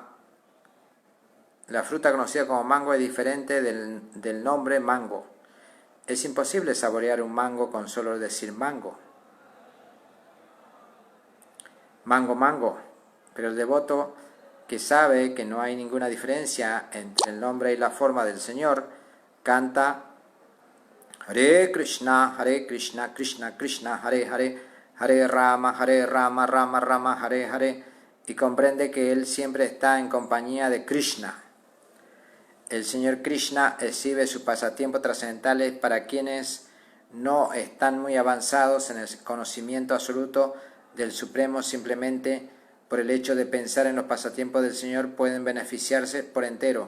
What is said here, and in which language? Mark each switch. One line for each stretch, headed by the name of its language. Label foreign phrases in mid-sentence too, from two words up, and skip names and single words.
Spanish: La fruta conocida como mango es diferente del nombre mango. Es imposible saborear un mango con solo decir mango. Mango, mango. Pero el devoto que sabe que no hay ninguna diferencia entre el nombre y la forma del Señor, canta Hare Krishna, Krishna Krishna, Hare Hare, Hare Rama, Rama Rama, Hare Hare, y comprende que Él siempre está en compañía de Krishna. El Señor Krishna exhibe sus pasatiempos trascendentales para quienes no están muy avanzados en el conocimiento absoluto del Supremo. Simplemente por el hecho de pensar en los pasatiempos del Señor pueden beneficiarse por entero.